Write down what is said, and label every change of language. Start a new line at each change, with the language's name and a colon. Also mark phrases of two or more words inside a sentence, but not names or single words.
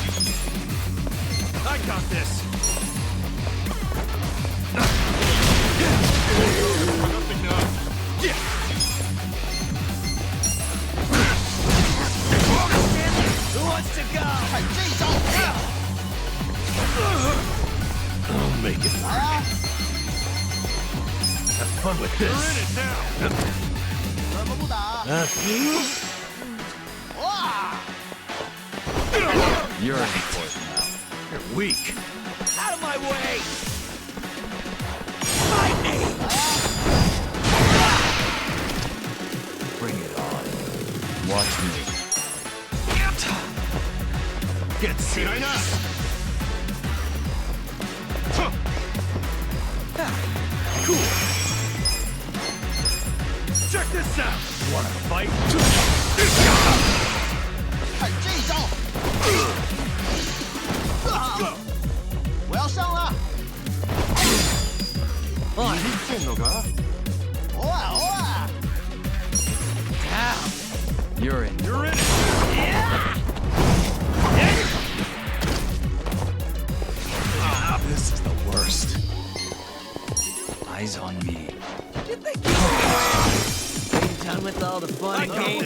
English: I got this. Nothing now. Yeah. Who wants to go?
Chinese: 这一招。
English: I'll make it work. Have fun with You're in this. it now.
Chinese: 怎么不打？ 哇！
English: You're in for it now. You're weak. Out of my way! Bring it on. Watch me. Get serious. Cool. Check this out. Wanna fight?
Chinese: 看这一招！
English: Let's go.
Chinese: 我要上了！
Japanese: 見てんのか？
Chinese: 偶尔偶尔。
English: You're in. You're in it. This is the worst. Eyes on me. Done with all the fun and games